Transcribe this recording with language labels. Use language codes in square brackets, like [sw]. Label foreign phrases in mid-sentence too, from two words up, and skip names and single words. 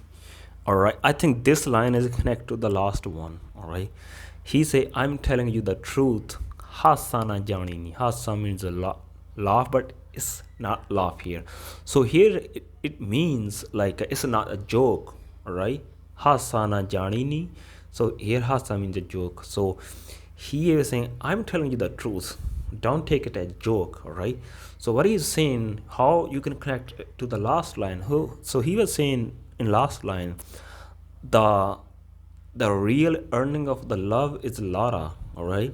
[en] Alright, I think this line is connected to the last one. Alright, he said, I'm telling you the truth. [or] Hasa na jani ni. [en] Hasa means a laugh, but it's not laugh here. So here it means like it's not a joke. Alright, [or] hasa na jani ni. [en] So here hasa means a joke. So he is saying, I'm telling you the truth. Don't take it as a joke, all right? So what he's saying, how you can connect to the last line. So he was saying in last line, the real earning of the love is Lara, all right?